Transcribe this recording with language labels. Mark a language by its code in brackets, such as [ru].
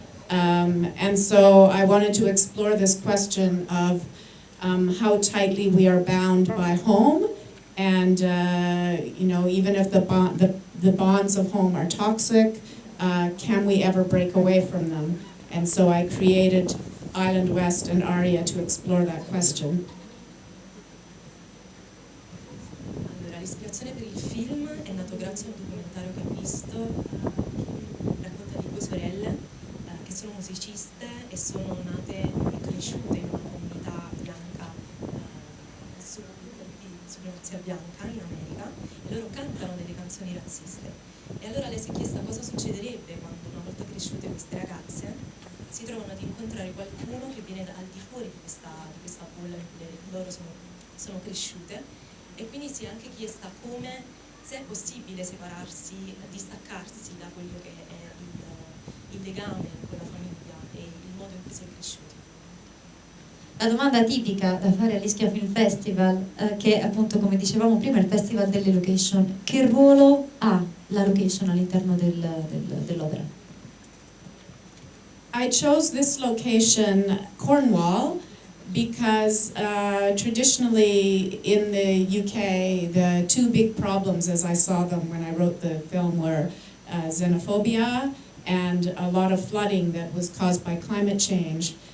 [en] And so I wanted to explore this question of how tightly we are bound by home. And even if the bonds of home are toxic, can we ever break away from them? And so I created Island West and Aria to explore that question. [it] Allora, l'ispirazione per il film è nato grazie a un documentario che ho visto, racconta di due sorelle che sono musiciste e sono nate e cresciute in una comunità bianca su supremazia bianca in America, e loro cantano delle canzoni razziste. E allora lei si è chiesta cosa succederebbe quando, una volta cresciute queste ragazze, si trovano ad incontrare qualcuno che viene al di fuori di questa bolla in cui loro sono cresciute, e quindi si è anche chiesta se è possibile separarsi, distaccarsi da quello che è il legame con la famiglia e il modo in cui si è cresciuti. La domanda tipica da fare all'Ischia Film Festival, che appunto, come dicevamo prima, è il festival delle location. Che ruolo ha la location all'interno dell'opera? [en] I chose this location, Cornwall, because traditionally in the UK, the two big problems as I saw them when I wrote the film were xenophobia and a lot of flooding that was caused by climate change.